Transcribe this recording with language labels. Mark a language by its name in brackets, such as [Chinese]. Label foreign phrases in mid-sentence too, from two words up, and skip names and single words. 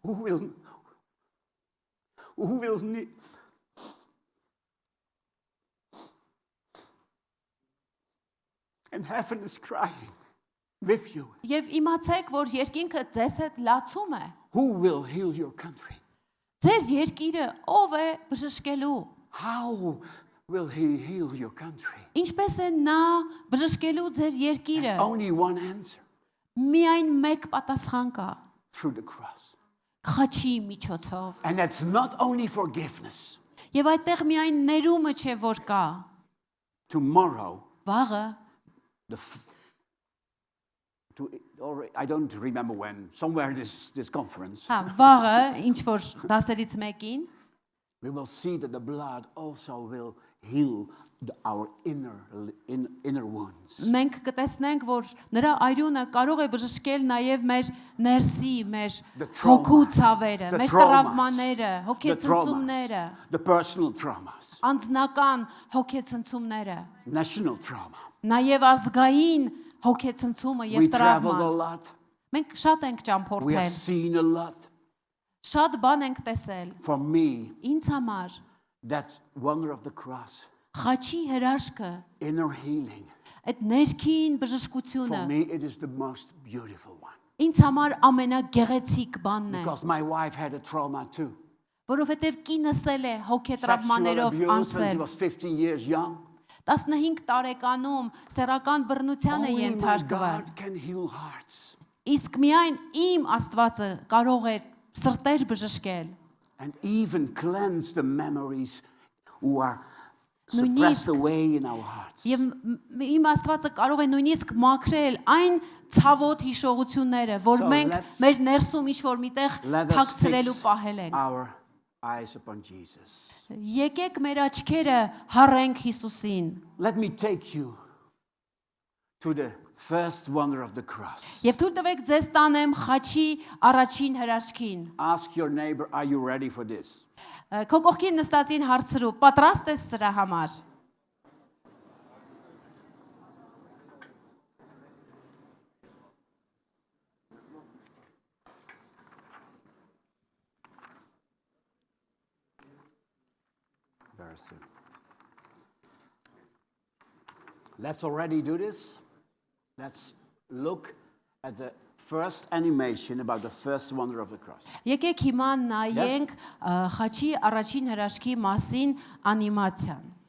[English] Who will need? And heaven is crying with you. [Armenian] Եվ իմացեք, որ երկինքը ձեզ հետ լացում է։ [English] Who will heal your country? [Armenian] Ձեր երկիրը ով է բժշկելու։ [English] How will He heal your country? [Armenian] Ինչպես է նա բժշկելու ձեր երկիրը։ [English] There's only one answer, [Armenian] Միայն մեկ պատասխան կա։ [English] through the cross. [Armenian] Խաչի միջոցով։ [English] And that's not only forgiveness. [Armenian] Եվ այդտեղ միայն ներումը չէ, որ կա։ [English] Tomorrow, [Armenian] Վաղը, [English] I don't remember when, somewhere this conference, [Armenian] վաղը ինչ որ դասերից մեկին [English] we will see that the blood also will heal our inner wounds. [Armenian] մենք կտեսնենք, որ նրա այրունը կարող է բժշկել նաև մեր ներսի, մեր հոգու ցավերը, մեր տրավմաները, հոգեցնցումները, [English] the personal traumas, [Armenian] անձնական հոգեցնցումները, [English] national trauma. [Armenian] նաև ազգային հոգեցնցումը [English] We [Armenian] եւ [English] traveled a [Armenian] տրավման։ [English] lot. [Armenian] Մենք շատ ենք [English] We have [Armenian] ճամփորդել, [English] seen a lot. [Armenian] շատ բան ենք տեսել։ [English] For me, [Armenian] Ինձ համար [English] that wonder of the cross, [Armenian] խաչի հրաշքը, [English] inner healing, [Armenian] այդ ներքին [English] for [Armenian] բժշկությունը [English] me it is the most beautiful one. [Armenian] ինձ համար ամենագեղեցիկ բանն է, [English] Because my wife had a trauma too. [Armenian] որովհետև կինս էլ է [English] Sexual [Armenian] հոգետրավմաներով [English] abuse when she [Armenian] անցել։ [English] was 15 years young. [Armenian] 15 տարեկանում սեռական բռնության է [English] Only my [Armenian] ենթարկվել։ [English] God can heal hearts. [Armenian] Իսկ միայն իմ Աստվածը կարող է սրտեր բժշկել։ [English] And even cleanse the memories who are suppressed away in our hearts. [Armenian] Եվ իմ Աստվածը կարող է նույնիսկ մաքրել այն ցավոտ հիշողությունները, որ մենք մեր ներսում ինչ-որ միտեղ թաքցրելու պահել ենք։ [English] Our eyes upon Jesus. [Armenian] Եկեք մեր աչքերը հառենք Հիսուսին։ [English] Let me take you to the first wonder of the cross. [Armenian] Եվ թույլ տվեք ձեզ տանեմ խաչի առաջին հրաշքին։ [English] Ask your neighbor, are you ready for this? [Armenian] Քո կողքին նստածին հարցրու, պատրաստ ես սրա համար։ [English] Very simple. Let's already do this. Let's look at the first animation about the first wonder of the cross. [Armenian] Եկեք հիմա նայենք խաչի առաջին հրաշքի մասին անիմացիան։